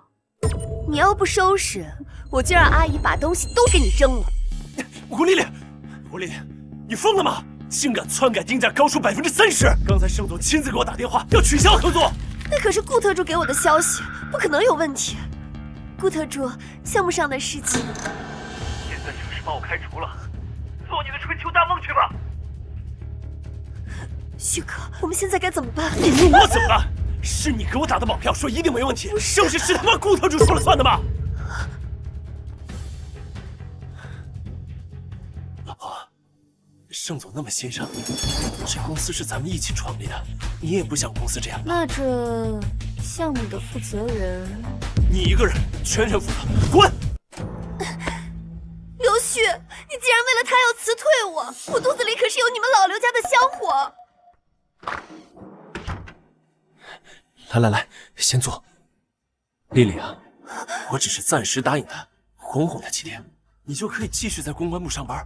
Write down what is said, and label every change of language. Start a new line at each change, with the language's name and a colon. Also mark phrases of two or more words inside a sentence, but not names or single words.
Chinese: 你要不收拾，我就讓阿姨把東西都給你扔了。吴麗麗，吳麗麗，你瘋了嗎？竟敢篡改定價高出30%！剛才盛總親自給我打電話，要取消合作。那可是顧特助給我的消息，不可能有問題。顧特助，項目上的事情，现在正式把我開除了，做你的春秋大夢去吧。旭哥，我們現在該怎麼辦？你問我怎麼辦？是你給我打的保票，說一定沒問題，盛世是他媽顧特助說了算的嗎？老婆，盛總那麼欣賞你，這公司是咱們一起創立的，你也不想公司這樣吧？那這項目的負責人，你一個人全權負責，滾！劉旭，你竟然為了他要辭退我，我肚子裡可是有你們老劉家的香火。來，先坐。麗麗啊， 我只是暫時答應他，哄哄他幾天，你就可以繼續在公關部上班。